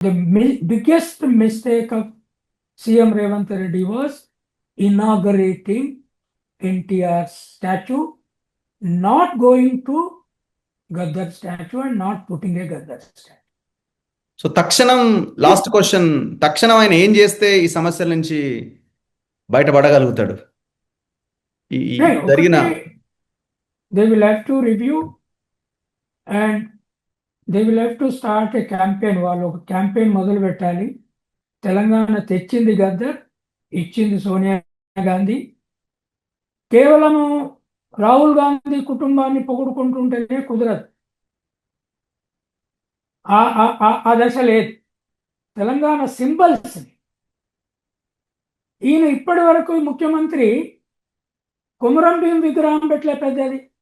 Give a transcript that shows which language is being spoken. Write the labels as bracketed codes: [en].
[en] The biggest mistake of CM Revanth Reddy was inaugurating NTR's statue, not going to Gaddar statue and not putting a Gaddar statue. [te] So తక్షణం last question, తక్షణం ఆయన ఏం చేస్తే ఈ సమస్యల నుంచి బయటపడగలుగుతాడు? ఈ జరిగిన [en] they will have to review and they will have to start a campaign. [te] వాళ్ళు ఒక క్యాంపెయిన్ మొదలు పెట్టాలి. తెలంగాణ తెచ్చింది గద్దర్, ఇచ్చింది సోనియా గాంధీ. కేవలము రాహుల్ గాంధీ కుటుంబాన్ని పొగుడుకుంటుంటేనే కుదరదు. ఆ దశ లేదు. తెలంగాణ సింబల్స్ ఈయన ఇప్పటి వరకు ముఖ్యమంత్రి కొమురం భీం విగ్రహం పెట్టలే పెద్దది.